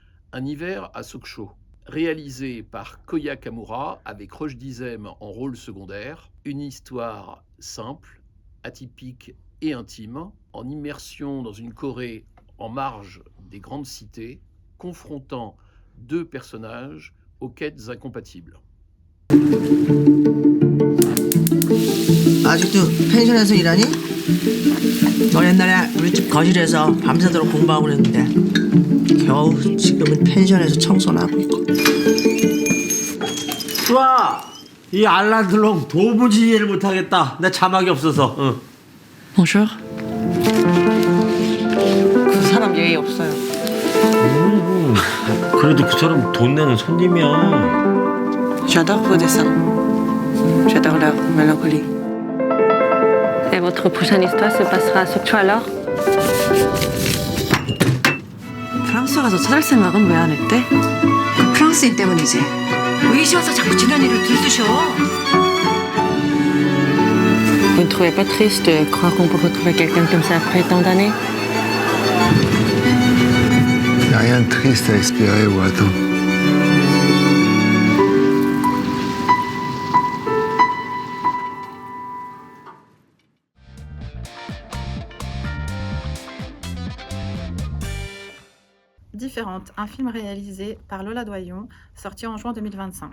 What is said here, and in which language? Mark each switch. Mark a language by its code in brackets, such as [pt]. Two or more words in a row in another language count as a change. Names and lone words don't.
[fr] Un hiver à Sokcho, réalisé par Koya Kamura avec Roche Dizem en rôle secondaire. Une histoire simple, atypique et intime, en immersion dans une Corée en marge des grandes cités, confrontant deux personnages aux quêtes incompatibles. [ko] 아직도 펜션에서 일하니? 너 옛날에 우리 집 거실에서 밤새도록 공부하고 그랬는데 겨우 지금은 펜션에서 청소나 하고 있고. 좋아! 이 알란드롱 도무지 이해를 못하겠다. 내 자막이 없어서. 응. Bonjour. 그 사람 예의 없어요. 그래도 그 사람 돈 내는 손님이야. [fr] J'adore vos dessins. J'adore leur mélancolie. Et votre prochaine histoire se passera à Sokcho alors? [ko] 프랑스 가서 찾을 생각은 왜 안 했대? 그 프랑스인 때문이지. 의시 와서 자꾸 지난 일을 들쑤셔. [fr] Vous ne trouvez pas triste de croire qu'on peut retrouver quelqu'un comme ça après tant d'années? Il n'y a rien de triste à espérer ou à attendre. Différente, un film réalisé par Lola Doyon, sorti en juin 2025.